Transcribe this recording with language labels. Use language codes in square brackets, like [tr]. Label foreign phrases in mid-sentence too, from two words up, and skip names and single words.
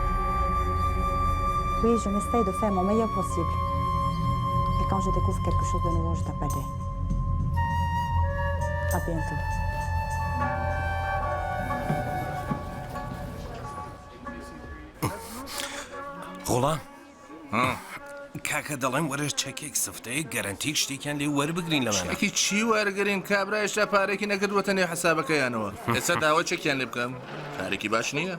[fr] Oui, je m'essaie de faire mon meilleur possible. Et quand je découvre quelque chose de nouveau, je t'appellerai. À bientôt. [ckb] غوڵام کاکە دەڵێم وەرە چەکێک سفتەیە گەرنتیک شتێکیان لێ وەربگرین لەمانە چێکی چی وەرگرین کابرا هێشتا پارێکی نەکردوەتە نێو حسابەکەیانەوە ئێستا داوا چێکیان لێ بکەم پارێکی باش نییە